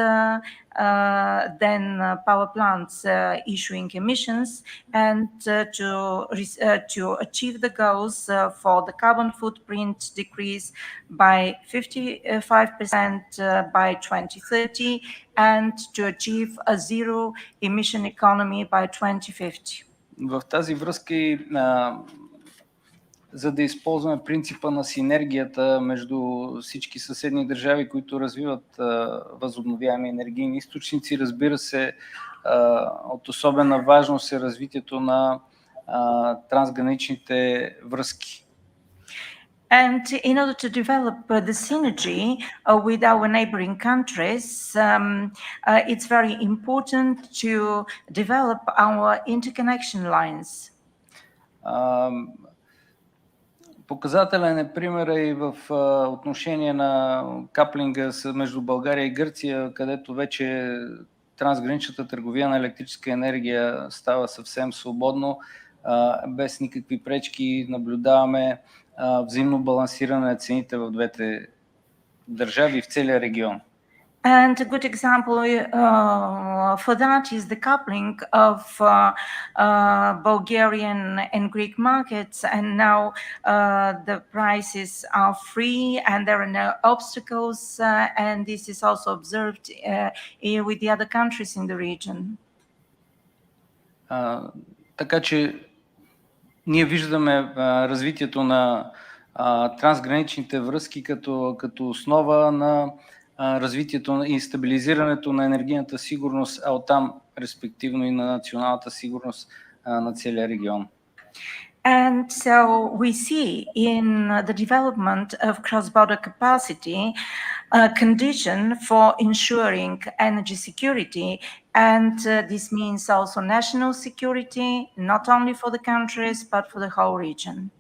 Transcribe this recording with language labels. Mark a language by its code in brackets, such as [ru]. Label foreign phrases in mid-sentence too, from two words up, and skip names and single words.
[en] than power plants issuing emissions, and to achieve the goals for the carbon footprint decrease by 55% by 2030, and to achieve a zero emission economy by 2050. [bg] В тази връзка за да използваме принципа на синергията между всички съседни държави, които развиват възобновяеми енергийни източници. Разбира се, от особена важност е развитието на трансграничните връзки. [en] And in order to develop the synergy with our neighboring countries, it's very important to develop our interconnection lines. [bg] Показателен е примера и в отношение на каплинга между България и Гърция, където вече трансграничната търговия на електрическа енергия става съвсем свободно, без никакви пречки. Наблюдаваме взаимно балансиране на цените в двете държави и в целия регион. [en] And a good example for that is the coupling of Bulgarian and Greek markets, and now the prices are free and there are no obstacles, and this is also observed with the other countries in the region. [bg] Така че ние виждаме развитието на трансграничните връзки като основа на развитието и стабилизирането на енергийната сигурност, а оттам респективно и на националната сигурност на целия регион. [en] And so we see in the development of cross-border capacity a condition for ensuring energy security, and this means also national security, not only for the countries, but for the whole region.